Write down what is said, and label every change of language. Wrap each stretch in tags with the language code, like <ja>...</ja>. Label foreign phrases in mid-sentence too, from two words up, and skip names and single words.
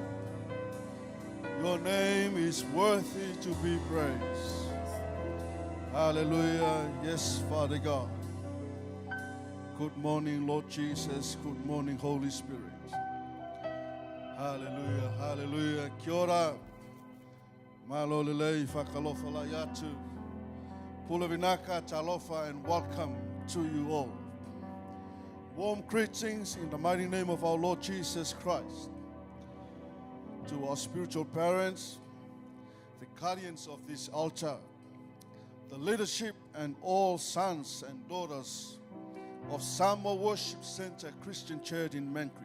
<en>Your name is worthy to be praised. Hallelujah. Yes, Father God. Good morning, Lord Jesus. Good morning, Holy Spirit. Hallelujah, hallelujah.</en> <mi>Kia ora. Malolelei whakalofa la yatu. Pulavinaka talofa,</mi> <en>and welcome to you all. Warm greetings in the mighty name of our Lord Jesus Christ. To our spiritual parents, the guardians of this altar, the leadership, and all sons and daughters of Samoa Worship Center Christian Church in Mankri.</en>